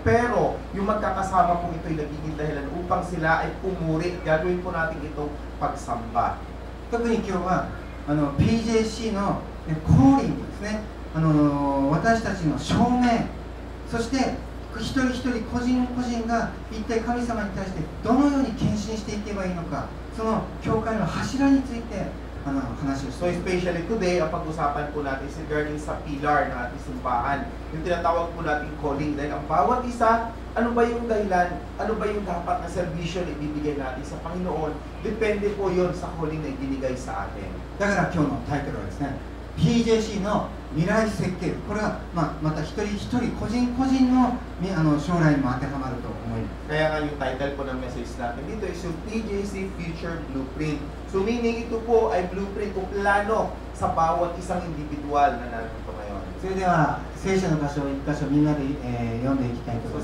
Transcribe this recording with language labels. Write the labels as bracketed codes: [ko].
[tl] Pero yung magkakasama po ito ay nagiging dahilan upang sila ay pumuri. Gagawin po natin itong pagsamba. [ja] 特に今日はPJC のコーリングですね、私たちの証明、そして一人一人個人個人が一体神様に対してどのように献身していけばいいのか、その教会の柱について話をしています。 [en] So especially today, [tl] ang pag-usapan po natin is regarding sa pillar ng ating simbahan. Yung tinatawag po natin calling. Dahil ang bawat isa, ano ba yung dahilan, ano ba yung dapat na servisyo na ibibigay natin sa Panginoon, depende po yon sa calling na ibinigay sa atin. [ja] だから今日のタイトルはですね、PJC の未来設計、これはまた一人一人個人個人の将来にも当てはまると思います。 [tl] Kaya nga yung title po ng message natin dito is yung PJC Future Blueprint. So meaning ito po ay blueprint o plano sa bawat isang individual na narito ngayon. [ja] それでは聖書の箇所を一箇所みんなで、読んでいきたいと思い